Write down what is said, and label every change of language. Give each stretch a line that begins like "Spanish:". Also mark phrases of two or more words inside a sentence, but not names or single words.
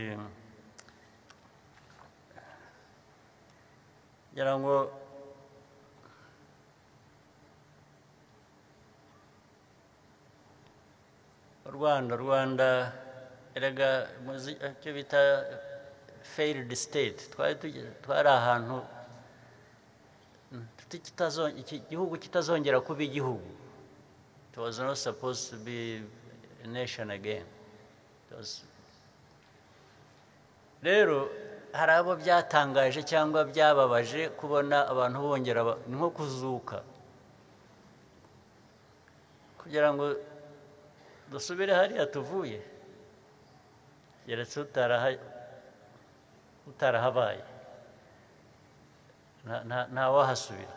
Kinyarwanda: ngira ngo Rwanda erega icyo bita
English: failed state
Kinyarwanda: twari ahantu iki gihugu kitazongera kuba igihugu.
English: It was not supposed to be a nation again.
Kinyarwanda: Rero hari abo byatangaje cyangwa byababaje kubona abantu bongera nko kuzuka kugira ngo dusubire hariya tuvuye yeretse utarahabaye nta wahasubira.